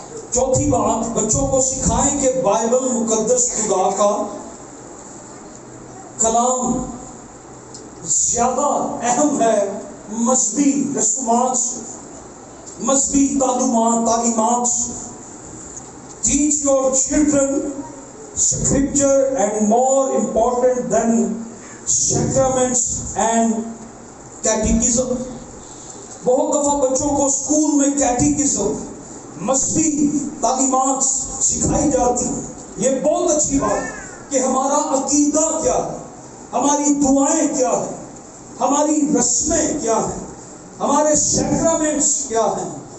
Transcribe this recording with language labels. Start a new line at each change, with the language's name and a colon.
Urdu: چوتھی بات، بچوں کو سکھائیں کہ بائبل مقدس خدا کا کلام زیادہ اہم ہے مذہبی رسومات سے، مذہبی تعلیمات سے.
English: Teach your children scripture and more important than sacraments and catechism.
Urdu: بہت دفعہ بچوں کو اسکول میں کیٹیکزم، مذہبی تعلیمات سکھائی جاتی. یہ بہت اچھی بات کہ ہمارا عقیدہ کیا ہے، ہماری دعائیں کیا ہیں، ہماری رسمیں کیا ہیں، ہمارے سیکرامنٹس کیا ہیں.